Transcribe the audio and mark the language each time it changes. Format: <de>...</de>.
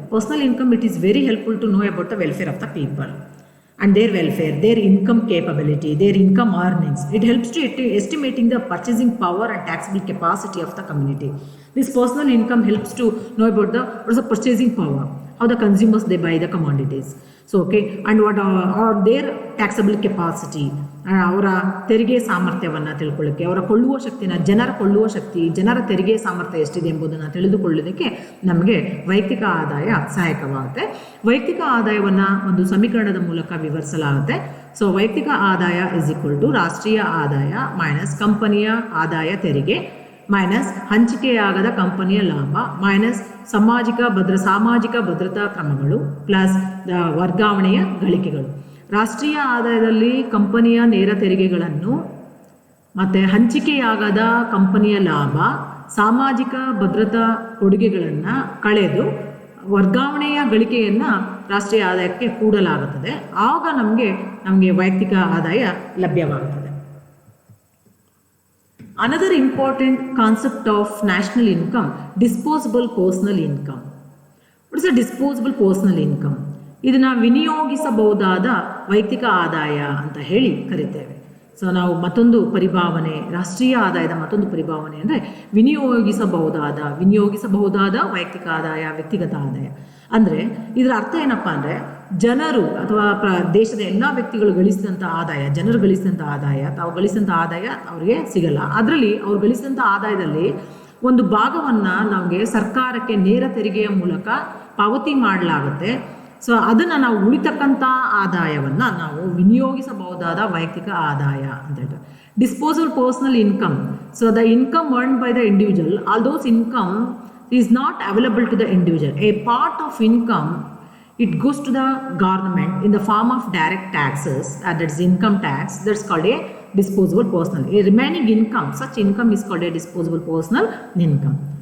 <en>Personal income, it is very helpful to know about the welfare of the people and their welfare, their income capability, their income earnings. It helps to estimating the purchasing power and taxable capacity of the community. This personal income helps to know about what is the purchasing power, how the consumers they buy the commodities. And what are their taxable capacity,</en> <kn>ಅವರ ತೆರಿಗೆ ಸಾಮರ್ಥ್ಯವನ್ನು ತಿಳ್ಕೊಳ್ಳೋಕ್ಕೆ, ಅವರ ಕೊಳ್ಳುವ ಶಕ್ತಿನ, ಜನರ ತೆರಿಗೆ ಸಾಮರ್ಥ್ಯ ಎಷ್ಟಿದೆ ಎಂಬುದನ್ನು ತಿಳಿದುಕೊಳ್ಳೋದಕ್ಕೆ ನಮಗೆ ವೈಯಕ್ತಿಕ ಆದಾಯ ಸಹಾಯಕವಾಗುತ್ತೆ. ವೈಯಕ್ತಿಕ ಆದಾಯವನ್ನು ಒಂದು ಸಮೀಕರಣದ ಮೂಲಕ ವಿವರಿಸಲಾಗುತ್ತೆ. ವೈಯಕ್ತಿಕ ಆದಾಯ</kn> <en>is equal to</en> <kn>ರಾಷ್ಟ್ರೀಯ ಆದಾಯ ಮೈನಸ್ ಕಂಪನಿಯ ಆದಾಯ ತೆರಿಗೆ ಮೈನಸ್ ಹಂಚಿಕೆಯಾಗದ ಕಂಪನಿಯ ಲಾಭ ಮೈನಸ್ ಸಾಮಾಜಿಕ ಭದ್ರತಾ ಕ್ರಮಗಳು ಪ್ಲಸ್ ವರ್ಗಾವಣೆಯ ಗಳಿಕೆಗಳು. ರಾಷ್ಟ್ರೀಯ ಆದಾಯದಲ್ಲಿ ಕಂಪನಿಯ ನೇರ ತೆರಿಗೆಗಳನ್ನು ಮತ್ತು ಹಂಚಿಕೆಯಾಗದ ಕಂಪನಿಯ ಲಾಭ, ಸಾಮಾಜಿಕ ಭದ್ರತಾ ಕೊಡುಗೆಗಳನ್ನು ಕಳೆದು ವರ್ಗಾವಣೆಯ ಗಳಿಕೆಯನ್ನು ರಾಷ್ಟ್ರೀಯ ಆದಾಯಕ್ಕೆ ಕೂಡಲಾಗುತ್ತದೆ. ಆಗ ನಮಗೆ ವೈಯಕ್ತಿಕ ಆದಾಯ ಲಭ್ಯವಾಗುತ್ತದೆ.</kn> <en>Another important concept of national income, disposable personal income. What is a disposable personal income?</en> <kn>ಇದನ್ನು ವಿನಿಯೋಗಿಸಬಹುದಾದ ವೈಯಕ್ತಿಕ ಆದಾಯ ಅಂತ ಹೇಳಿ ಕರಿತೇವೆ. ನಾವು ಮತ್ತೊಂದು ಪರಿಭಾವನೆ, ರಾಷ್ಟ್ರೀಯ ಆದಾಯದ ಮತ್ತೊಂದು ಪರಿಭಾವನೆ ಅಂದರೆ ವಿನಿಯೋಗಿಸಬಹುದಾದ ವೈಯಕ್ತಿಕ ಆದಾಯ, ವ್ಯಕ್ತಿಗತ ಆದಾಯ. ಅಂದರೆ ಇದರ ಅರ್ಥ ಏನಪ್ಪ ಅಂದರೆ ಜನರು ಅಥವಾ ದೇಶದ ಎಲ್ಲ ವ್ಯಕ್ತಿಗಳು ಗಳಿಸಿದಂಥ ಆದಾಯ, ಜನರು ಗಳಿಸಿದಂಥ ಆದಾಯ, ತಾವು ಗಳಿಸಿದಂಥ ಆದಾಯ ಅವರಿಗೆ ಸಿಗಲ್ಲ. ಅದರಲ್ಲಿ ಅವ್ರು ಗಳಿಸಿದಂಥ ಆದಾಯದಲ್ಲಿ ಒಂದು ಭಾಗವನ್ನು ನಮಗೆ ಸರ್ಕಾರಕ್ಕೆ ನೇರ ತೆರಿಗೆಯ ಮೂಲಕ ಪಾವತಿ ಮಾಡಲಾಗುತ್ತೆ. ಸೊ ಅದನ್ನು ನಾವು ಉಳಿತಕ್ಕಂಥ ಆದಾಯವನ್ನು ನಾವು ವಿನಿಯೋಗಿಸಬಹುದಾದ ವೈಯಕ್ತಿಕ ಆದಾಯ ಅಂತ ಹೇಳ್ತಾರೆ.</kn> <en>Disposable personal income. So the income earned by the individual, all those income is not available to the individual. A part of income, it goes to the government in the form of direct taxes, that is income tax, that's called a disposable personal. A remaining income, such income is called a disposable personal income.</en>